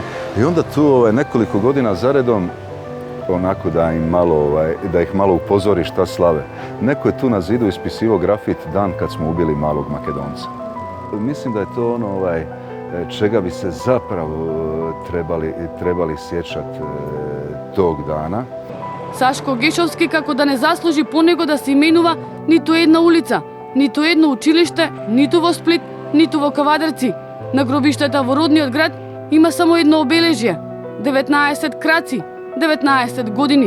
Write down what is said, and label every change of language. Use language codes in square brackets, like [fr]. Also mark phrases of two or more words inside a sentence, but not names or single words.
[hr] I onda tu nekoliko godina zaredom, onako da ih malo upozori šta slave. Neko je tu na zidu ispisivao grafit dan kad smo ubili malog Makedonca. Mislim da je to ono čega bi se zapravo trebali sjećati tog dana. [mk] Сашко Гешовски како да не заслужи по него да се именува ниту една улица, ниту едно училиште, ниту во Сплит, ниту во Кавадарци. На гробиштата во родниот град има само едно обележје – 19 краци, 19 години.